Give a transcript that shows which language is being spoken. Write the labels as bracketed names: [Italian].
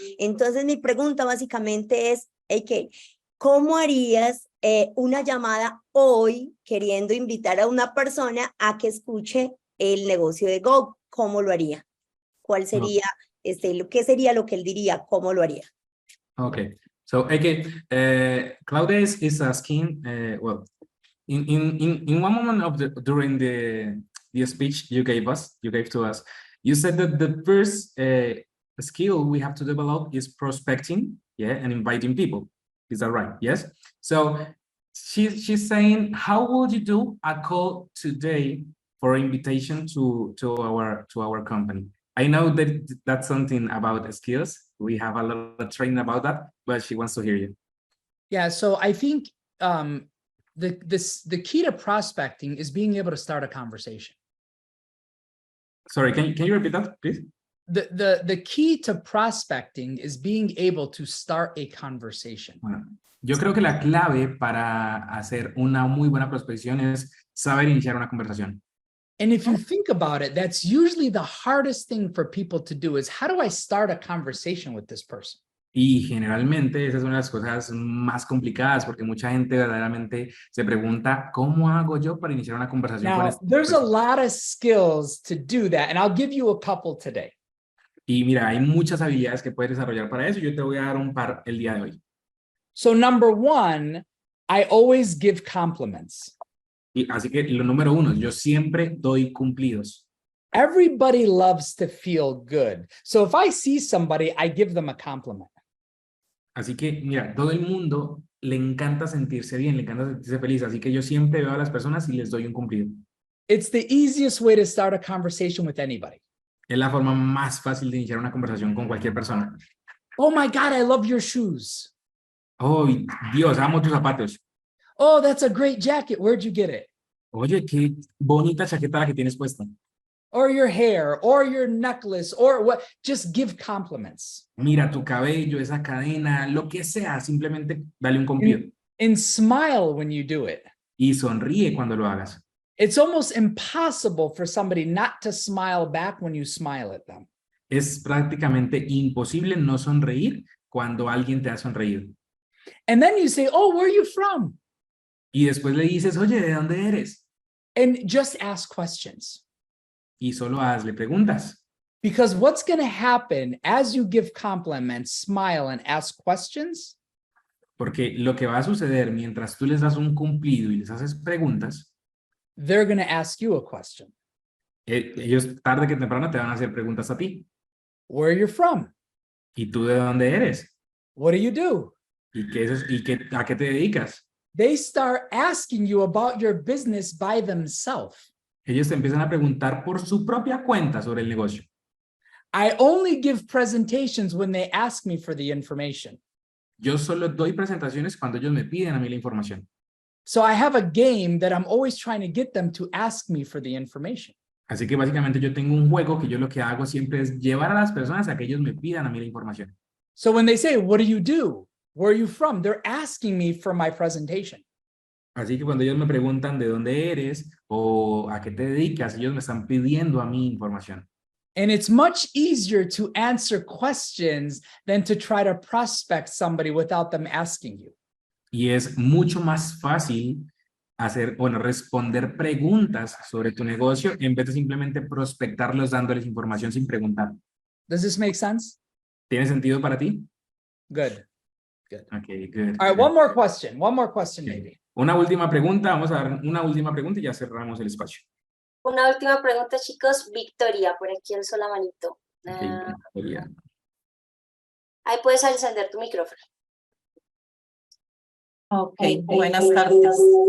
[Spanish] Entonces mi pregunta básicamente es, Eichel, ¿cómo harías una llamada hoy queriendo invitar a una persona a que escuche el negocio de Go? ¿Cómo lo haría? ¿Cuál sería, qué sería lo que él diría? ¿Cómo lo haría? [English] Okay, So, okay, Claudia is asking, well, in one moment of during the speech you gave to us, you said that the first skill we have to develop is prospecting, yeah, and inviting people. Is that right? Yes. So she's saying, how would you do a call today for invitation to our company? I know that that's something about skills. We have a lot of training about that, but she wants to hear you. Yeah, so I think the key to prospecting is being able to start a conversation. Sorry, can you repeat that, please? The key to prospecting is being able to start a conversation. [Spanish] Bueno, yo creo que la clave para hacer una muy buena prospección es saber iniciar una conversación. [English] And if you think about it, that's usually the hardest thing for people to do is, how do I start a conversation with this person? [Spanish] Y generalmente esa es una de las cosas más complicadas porque mucha gente verdaderamente se pregunta, ¿cómo hago yo para iniciar una conversación con [English] Now, [Spanish] esta [English] there's a [Spanish] persona? [English] lot of skills to do that, and I'll give you a couple today. [Spanish] Y mira, hay muchas habilidades que puedes desarrollar para eso. Yo te voy a dar un par el día de hoy. [English] So number one, I always give compliments. [Spanish] Y así que lo número uno, yo siempre doy cumplidos. [English] Everybody loves to feel good. So if I see somebody, I give them a compliment. [Spanish] Así que, mira, todo el mundo le encanta sentirse bien, le encanta sentirse feliz. Así que yo siempre veo a las personas y les doy un cumplido. [English] It's the easiest way to start a conversation with anybody. [Spanish] Es la forma más fácil de iniciar una conversación con cualquier persona. [English] Oh my God, I love your shoes. [Spanish] Oh, Dios, amo tus zapatos. [English] Oh, that's a great jacket. Where'd you get it? [Spanish] Oye, qué bonita chaqueta la que tienes puesta. [English] Or your hair, or your necklace, or what? Just give compliments. [Spanish] Mira tu cabello, esa cadena, lo que sea, simplemente dale un cumplido. [English] And smile when you do it. [Spanish] Y sonríe cuando lo hagas. [English] It's almost impossible for somebody not to smile back when you smile at them. [Spanish] Es prácticamente imposible no sonreír cuando alguien te ha sonreído. [English] And then you say, oh, where are you from? [Spanish] Y después le dices, oye, ¿de dónde eres? [English] And just ask questions. [Spanish] Y solo hazle preguntas. [English] Because what's going to happen as you give compliments, smile, and ask questions? [Spanish] Porque lo que va a suceder mientras tú les das un cumplido y les haces preguntas, [English] They're going to ask you a question. [Spanish] ellos tarde que temprano te van a hacer preguntas a ti. [English] Where are you from? [Spanish] ¿Y tú de dónde eres? [English] What do you do? [Spanish] ¿Y a qué te dedicas? [English] They start asking you about your business by themselves. [Spanish] Ellos te empiezan a preguntar por su propia cuenta sobre el negocio. [English] I only give presentations when they ask me for the information. [Spanish] Yo solo doy presentaciones cuando ellos me piden a mí la información. [English] So I have a game that I'm always trying to get them to ask me for the information. [Spanish] Así que básicamente yo tengo un juego que yo lo que hago siempre es llevar a las personas a que ellos me pidan a mí la información. [English] So when they say, what do you do? Where are you from? They're asking me for my presentation. [Spanish] Así que cuando ellos me preguntan de dónde eres o a qué te dedicas, ellos me están pidiendo a mí información. [English] And it's much easier to answer questions than to try to prospect somebody without them asking you. [Spanish] Y es mucho más fácil responder preguntas sobre tu negocio en vez de simplemente prospectarlos dándoles información sin preguntar. [English] Does this make sense? [Spanish] ¿Tiene sentido para ti? [English] Good. Okay, good. All right, one more question maybe. [Spanish] Una última pregunta, vamos a dar una última pregunta y ya cerramos el espacio. Una última pregunta, chicos. Victoria, por aquí alzó la manito. [English] Okay, Victoria. [Spanish] Ahí puedes encender tu micrófono. Ok, buenas tardes.